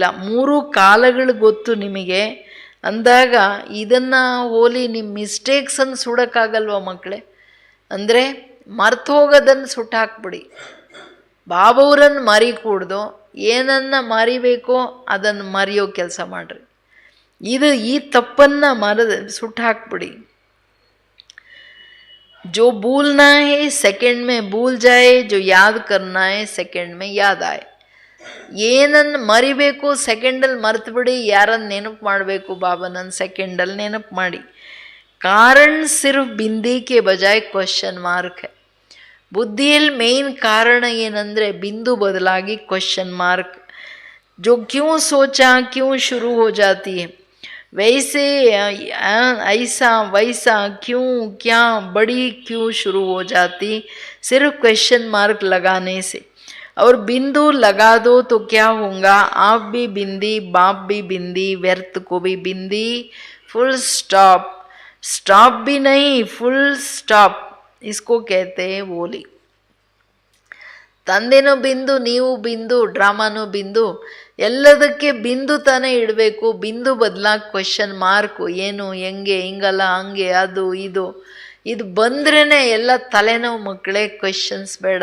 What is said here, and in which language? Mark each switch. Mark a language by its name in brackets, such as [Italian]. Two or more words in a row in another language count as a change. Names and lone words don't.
[Kannada] 3 ಕಾಲಗಳು ಗೊತ್ತು ನಿಮಗೆ ಅಂದಾಗ ಇದನ್ನು ಹೋಲಿ ನಿಮ್ಮ ಮಿಸ್ಟೇಕ್ಸನ್ನು ಸುಡೋಕ್ಕಾಗಲ್ವ ಮಕ್ಕಳೇ? ಅಂದರೆ ಮರ್ತು ಹೋಗೋದನ್ನು ಸುಟ್ಟಾಕ್ಬಿಡಿ. ಬಾಬವ್ರನ್ನು ಮರಿಕೂಡ್ದು, ಏನನ್ನು ಮರಿಬೇಕೋ ಅದನ್ನು ಮರೆಯೋ ಕೆಲಸ ಮಾಡಿರಿ. ಈ ತಪ್ಪನ್ನು ಸುಟ್ಟಾಕ್ಬಿಡಿ. [Hindi] जो भूलना है सेकंड में भूल जाए, जो याद करना है सेकंड में याद आए. [Kannada] ಏನನ್ನು ಮರಿಬೇಕು ಸೆಕೆಂಡಲ್ಲಿ ಮರ್ತು ಬಿಡಿ, ಯಾರನ್ನು ನೆನಪು ಮಾಡಬೇಕು ಬಾಬನನ್ನು ಸೆಕೆಂಡಲ್ಲಿ ನೆನಪು ಮಾಡಿ. [Hindi] कारण सिर्फ बिंदी के बजाय [English] question mark [Hindi] है. [Kannada] ಬುದ್ಧಿಯಲ್ಲಿ ಮೇನ್ ಕಾರಣ ಏನಂದರೆ ಬಿಂದು ಬದಲಾಗಿ [English] question mark. [Hindi] जो क्यों सोचा क्यों शुरू हो जाती है, वैसे ऐसा वैसा क्यों क्या बड़ी क्यों शुरू हो जाती, सिर्फ [English] question mark [Hindi] लगाने से. और बिंदु लगा दो तो क्या होगा, आप भी बिंदी, बाप भी बिंदी, व्यर्थ को भी बिंदी, [English] full stop. [Hindi] स्टॉप भी नहीं, [English] full stop, [Hindi] इसको कहते हैं बोली. [Kannada] ತಂದೆನೂ ಬಿಂದು, ನೀವು ಬಿಂದು, ಡ್ರಾಮಾನೂ ಬಿಂದು, ಎಲ್ಲದಕ್ಕೆ ಬಿಂದು ತಾನೇ ಇಡಬೇಕು. ಬಿಂದು ಬದಲಾಗಿ [English] question mark, [Kannada] ಏನು ಹೆಂಗೆ ಹಿಂಗಲ್ಲ ಹಂಗೆ ಅದು ಇದು ಬಂದ್ರೇ ಎಲ್ಲ ತಲೆನೋವು ಮಕ್ಕಳೇ. ಕ್ವೆಶ್ಚನ್ಸ್ ಬೇಡ.